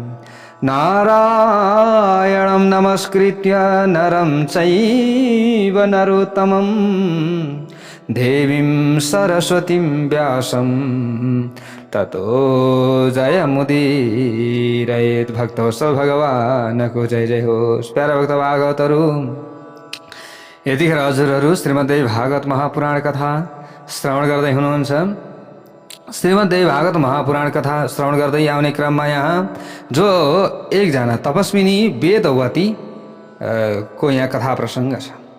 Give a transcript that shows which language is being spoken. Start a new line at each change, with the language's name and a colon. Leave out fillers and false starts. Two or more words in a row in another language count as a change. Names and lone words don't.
Sanskrit: नारायणं नमस्कृत्य नरं चैव नरोत्तमं देवीं सरस्वतीं व्यासं ततो जयमुदीरयेत्।
Nepali: भक्तवत्सल भगवानको जय जय होस्। प्यारा भक्त भागवतहरू, यतिखेर हजुरहरू श्रीमद्देवी भागवत महापुराण कथा श्रवण गर्दै हुनुहुन्छ। श्रीमद्देवी भागवत महापुराण कथा श्रवण गर्दै आउने क्रममा यहाँ जो एकजना तपस्विनी वेदवती को यहाँ कथा प्रसङ्ग छ।